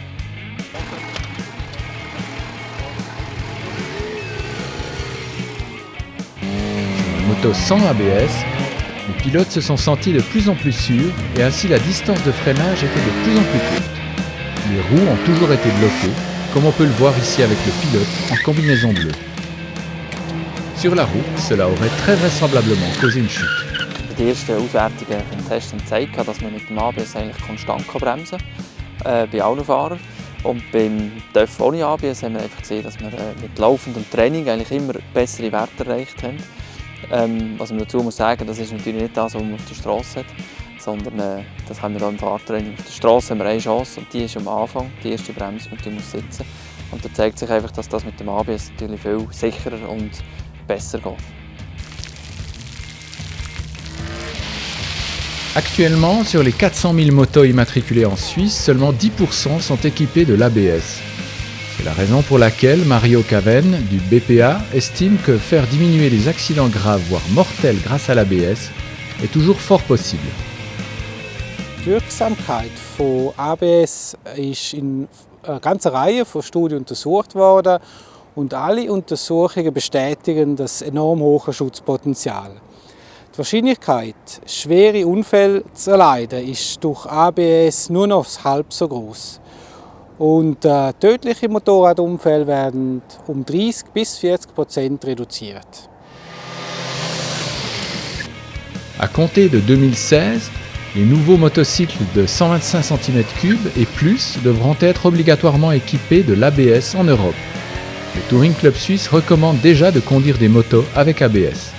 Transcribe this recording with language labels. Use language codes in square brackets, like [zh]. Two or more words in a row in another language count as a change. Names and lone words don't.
[fr] Moto sans ABS, les pilotes se sont sentis de plus en plus sûrs et ainsi la distance de freinage était de plus en plus courte. Les roues ont toujours été bloquées, comme on peut le voir ici avec le pilote en combinaison bleue. Sur la route, cela aurait très vraisemblablement causé une chute. [de] Die ersten Auswertungen vom Test haben gezeigt, dass man mit dem ABS eigentlich konstant bremsen kann, bei allen Fahrern. Und beim TÜV ohne ABS haben wir einfach gesehen, dass wir mit laufendem Training eigentlich immer bessere Werte erreicht haben. Was man dazu muss sagen, das ist natürlich nicht das, was man auf der Straße hat, sondern das haben wir auch im Fahrtraining. Auf der Straße haben wir eine Chance und die ist am Anfang, die erste Bremsung, und die muss sitzen. Und da zeigt sich einfach, dass das mit dem ABS natürlich viel sicherer und besser geht. [fr] Actuellement, sur les 400 000 motos immatriculées en Suisse, seulement 10% sont équipées de l'ABS. C'est la raison pour laquelle Mario Caven, du BPA, estime que faire diminuer les accidents graves, voire mortels grâce à l'ABS, est toujours fort possible. [de] Die Wirksamkeit von ABS ist in einer ganzen Reihe von Studien untersucht worden und alle Untersuchungen bestätigen das enorm hohe Schutzpotenzial. Die Wahrscheinlichkeit, schwere Unfälle zu erleiden, ist durch ABS nur noch halb so groß. Und tödliche Motorradunfälle werden um 30 bis 40% réduziert. [fr] À compter de 2016, les nouveaux motocycles de 125 cm3 et plus devront être obligatoirement équipés de l'ABS en Europe. Le Touring Club Suisse recommande déjà de conduire des motos avec ABS.